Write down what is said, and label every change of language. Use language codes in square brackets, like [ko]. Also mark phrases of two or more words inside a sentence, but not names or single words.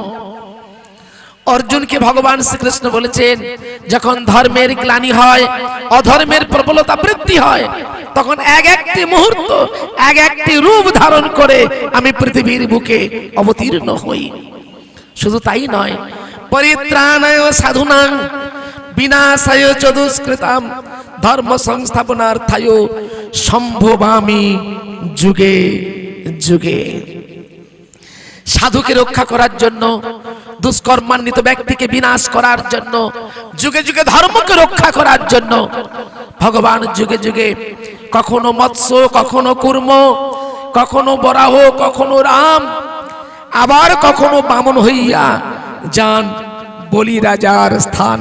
[bn] অর্জুনকে ভগবান শ্রীকৃষ্ণ বলেছেন, যখন ধর্মের গ্লানি হয়, অধর্মের প্রবলতা বৃদ্ধি হয়, তখন এক একটি মুহূর্ত এক একটি রূপ ধারণ করে আমি পৃথিবীর বুকে অবতীর্ণ হই। শুধু তাই নয়, [sa] পরিত্রাণায় সাধুনাং বিনাশায় চ দুষ্কৃতাম ধর্ম সংস্থাপনার্থায় সম্ভবামি যুগে যুগে। [bn] সাধুকে রক্ষা করার জন্য, দুষ্কর্মান্বিত ব্যক্তিকে বিনাশ করার জন্য, যুগে যুগে ধর্মকে রক্ষা করার জন্য ভগবান যুগে যুগে কখনো মৎস্য, কখনো কুর্ম, কখনো বরাহ, কখনো রাম, আবার কখনো বামন হইয়া যান বলি রাজার স্থান।